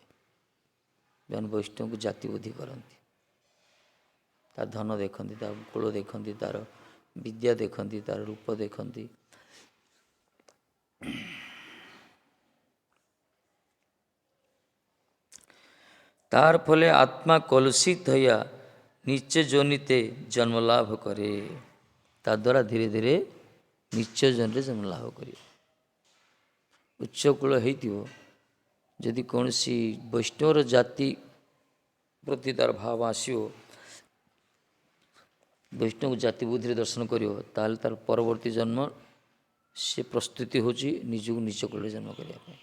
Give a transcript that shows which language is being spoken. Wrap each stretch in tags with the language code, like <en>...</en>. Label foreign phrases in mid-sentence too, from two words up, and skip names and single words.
<or>ଯେଉଁମାନେ ବୈଷ୍ଣବଙ୍କୁ ଜାତି ବୁଦ୍ଧି କରନ୍ତି, ତା ଧନ ଦେଖନ୍ତି, ତା କୁଳ ଦେଖନ୍ତି, ତାର ବିଦ୍ୟା ଦେଖନ୍ତି, ତାର ରୂପ ଦେଖନ୍ତି। ତାର ଫলে ଆତ୍ମା କଲୁଷିତ</or> <bn>হইয়া নিচ যোনিতে জন্ম লাভ করে।</bn> <or>ତାଦ୍ୱାରା ଧୀରେ ଧୀରେ ନିଚ ଜନରେ ଜନ୍ମ ଲାଭ କରିବ। ଉଚ୍ଚ କୂଳ ହେଇଥିବ, ଯଦି କୌଣସି ବୈଷ୍ଣବର ଜାତି ପ୍ରତି ତାର ଭାବ ଆସିବ, ବୈଷ୍ଣବ ଜାତି ବୁଦ୍ଧିରେ ଦର୍ଶନ କରିବ, ତାହେଲେ ତାର ପରବର୍ତ୍ତୀ ଜନ୍ମ ସେ ପ୍ରସ୍ତୁତି ହେଉଛି ନିଜକୁ ନିଚ କୂଳରେ ଜନ୍ମ କରିବା ପାଇଁ।</or>